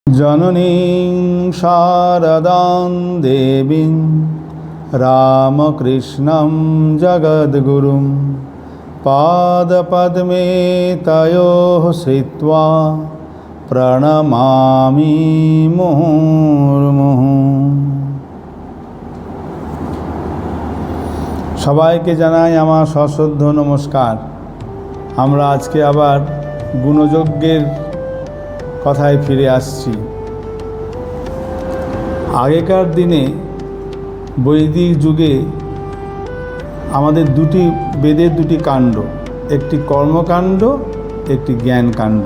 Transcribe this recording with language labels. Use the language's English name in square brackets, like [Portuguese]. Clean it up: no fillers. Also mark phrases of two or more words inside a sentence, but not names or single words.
[Sanskrit] जननीं शारदां देवीं रामकृष्णं जगद्गुरुं पादपद्मे तयोः श्रित्वा प्रणमामि मुहुर्मुहुः। [Bangla] সবাইকে জানাই আমার সশ্রদ্ধ নমস্কার। আমরা আজকে আবার গুণযজ্ঞের কথায় ফিরে আসছি। আগেকার দিনে বৈদিক যুগে আমাদের বেদের দুটি কাণ্ড, একটি কর্মকাণ্ড, একটি জ্ঞানকাণ্ড।